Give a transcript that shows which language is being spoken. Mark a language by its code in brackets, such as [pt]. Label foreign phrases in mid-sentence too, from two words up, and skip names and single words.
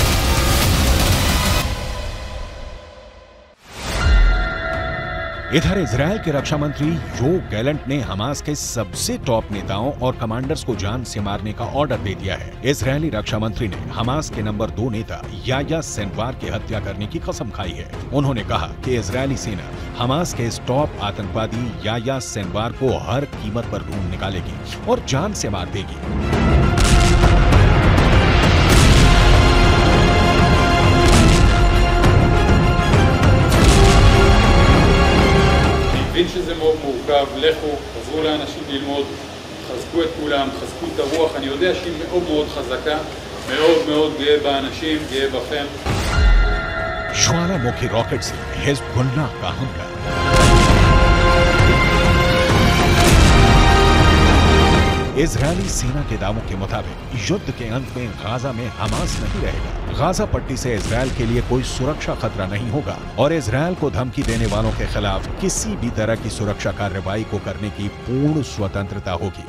[hi] इधर इजरायल के रक्षा मंत्री योव गैलेंट ने हमास के सबसे टॉप नेताओं और कमांडर्स को जान से मारने का ऑर्डर दे दिया है। इजरायली रक्षा मंत्री ने हमास के नंबर 2 नेता याह्या सिनवार की हत्या करने की कसम खाई है। उन्होंने कहा कि इजरायली सेना हमास के इस टॉप आतंकवादी याह्या सिनवार को हर कीमत पर ढूंढ निकालेगी और जान से मार देगी। [he] מבין שזה מאוד מורכב, לכו, עזרו לאנשים ללמוד, חזקו את כולם, חזקו את הרוח, אני יודע שהיא מאוד מאוד חזקה, מאוד מאוד גאה באנשים, גאה בכם. [hi] ज्वालामुखी रॉकेट से हिज़्बुल्लाह का हमला। इजरायली सेना के दावों के मुताबिक युद्ध के अंत में गाजा में हमास नहीं रहेगा। गाजा पट्टी से इजरायल के लिए कोई सुरक्षा खतरा नहीं होगा और इजरायल को धमकी देने वालों के खिलाफ किसी भी तरह की सुरक्षा कार्रवाई को करने की पूर्ण स्वतंत्रता होगी।